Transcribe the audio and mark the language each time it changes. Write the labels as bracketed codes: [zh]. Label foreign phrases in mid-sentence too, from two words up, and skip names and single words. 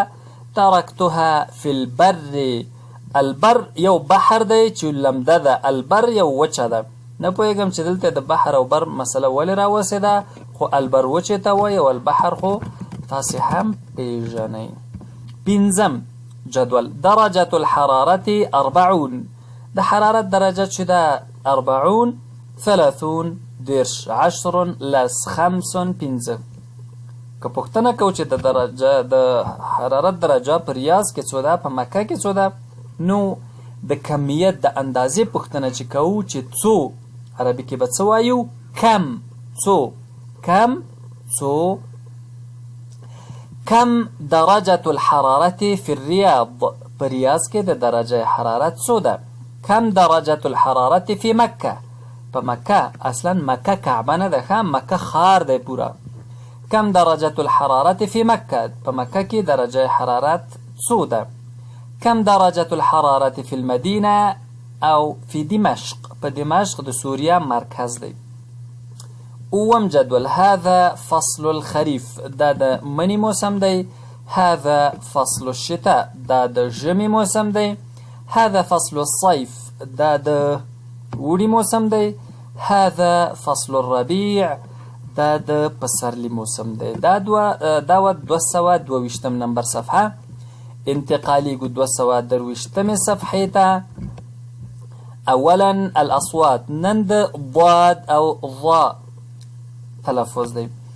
[ar] ترکتها فی البر [ps] البر یو بحر دی چې لمده ده، البر یو وچه ده. نه پوهېږم چې دلته د بحر او بر مسله ولې راوسېده، خو البر وچې ته وایي او البحر خو تاسې هم پېژنئ. پنځم جدول [ar] درجة الحرارة [ps] 40 د حرارت درجه چې ده 40 30 10 10 لس 5 5. که پوښتنه کوو چې د حرارت درجه په ریاض کې څو ده، په مکه کې څو ده، نو د کمیت د اندازې پوښتنه چې کوو چې څو عربي کې به څه وایو؟ کم. څو کم څو. [ar] کم درجة الحرارة في الرياض [ps] په ریاض کې د درجه حرارت څو ده؟ [ar] کم درجة الحرارة في مکه [ps] په مکه، اصلا مکه کعبه نه ده ښه، مکه ښار دی پوره. [ar] کم درجة الحرارة في مکه [ps] په مکه کې درجه حرارت څو ده؟ [ar] کم درجة الحرارة في المدينة او في دمشق [ps] په دمشق د سوریه مرکز دی. اوم جدول [ar] هذا فصل الخريف [ps] دا د منی موسم دی. [ar] هذا فصل الشتاء [ps] دا د ژمي موسم دی. [ar] هذا فصل الصيف [ps] دا د اوړي موسم دی. [ar] هذا فصل الربيع [ps] دا د پسرلي موسم دی. دا 222 نمبر صفحه. انتقالیږو 223 صفحې ته. [ar] اولا الاصوات [ps] نن د ضاد او ضا تلفظ دی.